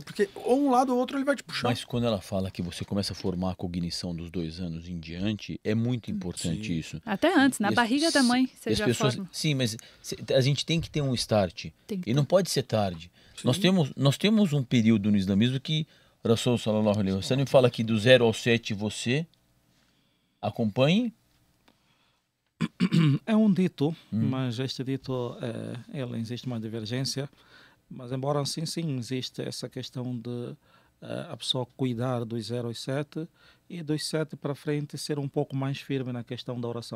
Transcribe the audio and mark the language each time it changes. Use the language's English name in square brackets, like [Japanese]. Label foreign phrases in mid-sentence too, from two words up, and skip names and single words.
[Portuguese] Porque ou um lado ou outro ele vai te puxar. Mas quando ela fala que você começa a formar a cognição dos 2 anos em diante, é muito importante isso. Até antes, na barriga da mãe, você já forma. Sim, mas a gente tem que ter um start. E não pode ser tarde. Nós temos um período no islamismo que Rasul [Arabic] صلى الله عليه وسلم [Portuguese] fala que do 0 ao 7 você acompanhe. É um dito, mas este dito, existe uma divergência. Mas embora assim, sim, existe essa questão de a pessoa cuidar dos 0 aos 7 e dos 7 para frente ser um pouco mais firme na questão da oração.